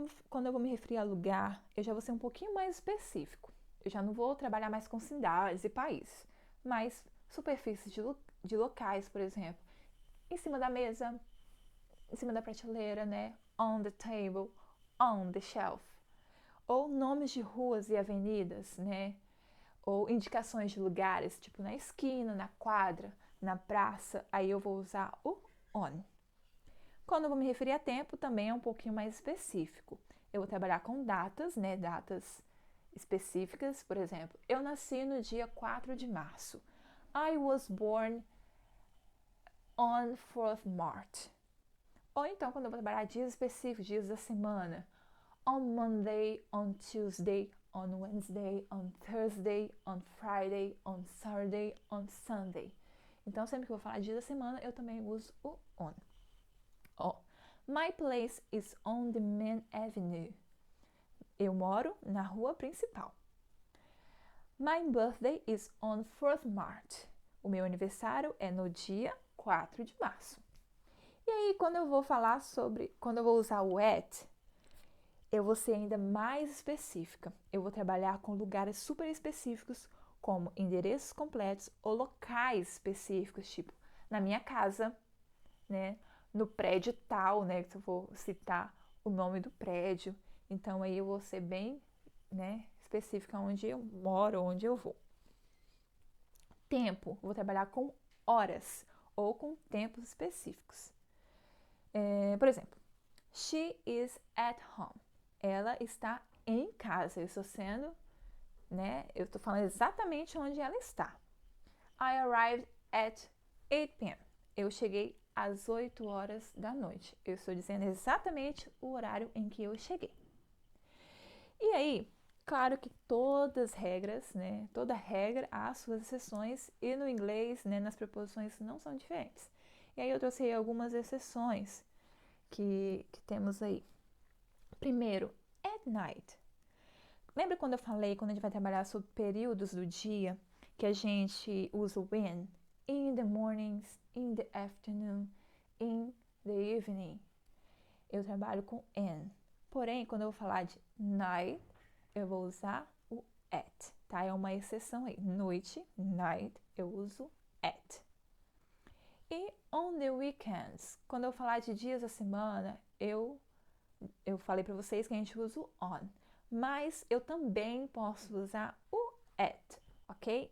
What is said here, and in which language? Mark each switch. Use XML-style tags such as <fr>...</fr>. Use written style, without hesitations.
<pt>Quando eu vou me referir a lugar, eu já vou ser um pouquinho mais específico. Eu já não vou trabalhar mais com cidades e países, mas superfícies de locais, por exemplo. Em cima da mesa, em cima da prateleira, né?</pt> <en>On the table, on the shelf.</en> <pt>Ou nomes de ruas e avenidas, né? Ou indicações de lugares, tipo na esquina, na quadra, na praça. Aí eu vou usar o on. Quando eu vou me referir a tempo, também é um pouquinho mais específico. Eu vou trabalhar com datas, né? Datas específicas. Por exemplo, eu nasci no dia 4 de março.</pt> <en>I was born on 4th March.</en> <pt>Ou então, quando eu vou trabalhar dias específicos, dias da semana.</pt> <en>On Monday, on Tuesday, on Wednesday, on Thursday, on Friday, on Saturday, on Sunday.</en> <pt>Então, sempre que eu vou falar dia da semana, eu também uso o on.</pt> <en>Ó, my place is on the main avenue.</en> <pt>Eu moro na rua principal.</pt> <en>My birthday is on 4th March.</en> <pt>O meu aniversário é no dia 4 de março. E aí, quando eu vou usar o at, eu vou ser ainda mais específica. Eu vou trabalhar com lugares super específicos, como endereços completos ou locais específicos, tipo na minha casa, né? No prédio tal, né? Que eu vou citar o nome do prédio. Então aí eu vou ser bem, né, específica onde eu moro, onde eu vou. Tempo, vou trabalhar com horas ou com tempos específicos.</pt> <en>Por exemplo, she is at home.</en> <pt>Ela está em casa. Eu estou sendo, né? Eu estou falando exatamente onde ela está.</pt> <en>I arrived at 8 p.m.</en> <pt>Eu cheguei às 8 horas da noite. Eu estou dizendo exatamente o horário em que eu cheguei. E aí, claro que todas as regras, né? Toda regra há suas exceções e no inglês, né, nas preposições não são diferentes. E aí eu trouxe aí algumas exceções que temos aí. Primeiro, at night. Lembra quando eu falei, quando a gente vai trabalhar sobre períodos do dia, que a gente usa o when?</pt> <en>In the mornings, in the afternoon, in the evening.</en> <pt>Eu trabalho com in. Porém, quando eu vou falar de night, eu vou usar o at, tá? É uma exceção aí. Noite, night, eu uso at. E on the weekends, quando eu falar de dias da semana, eu falei para vocês que a gente usa o on, mas eu também posso usar o at, ok?</pt>